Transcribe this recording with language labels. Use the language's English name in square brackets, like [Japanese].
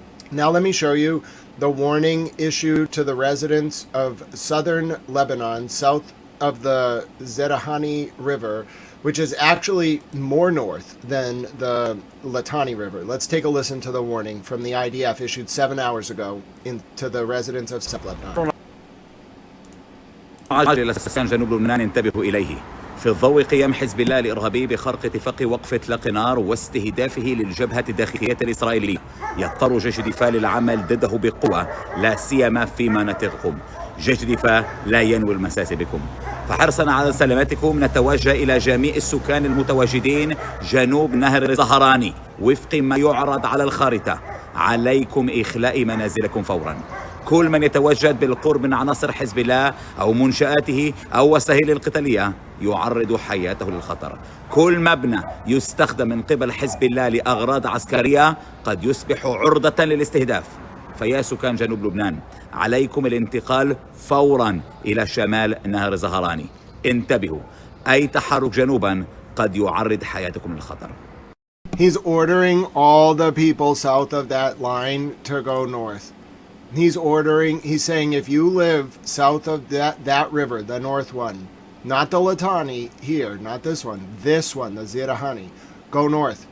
[English] Now let me show you the warning issued to the residents of southern Lebanon, south of the Zerahani River, which is actually more north than the Litani River. Let's take a listen to the warning from the IDF issued 7 hours ago to the residents of South Lebanon. [Arabic] عاجل السكان جنوب لبنان انتبهوا إليه في الضوء قيام حزب الله الإرهابي بخرق اتفاق وقف إطلاق نار واستهدافه للجبهة الداخلية الإسرائيلية يضطر جيش دفاع للعمل ضده بقوة لا سيما في مناطق قم. جيش دفاع لا ينوي المساس بكم فحرصا على سلامتكم نتوجه إلى جميع السكان المتواجدين جنوب نهر الزهراني وفق ما يعرض على الخارطة عليكم إخلاء منازلكم فورا. كل من يتواجد بالقرب من عناصر حزب الله أو منشآته أو وسائل القتالية يعرض حياته للخطر. كل مبنى يستخدم من قبل حزب الله لأغراض عسكرية قد يصبح عرضة للاستهداف. فيا سكان جنوب لبنان عليكم الانتقال فورا إلى شمال نهر زهراني. انتبهوا أي تحرك جنوبا قد يعرض حياتكم للخطر. [English] He's ordering all the people south of that line to go north. He's saying if you live south of that river, the north one, not the Litani here, not this one, the Zerahani, go north.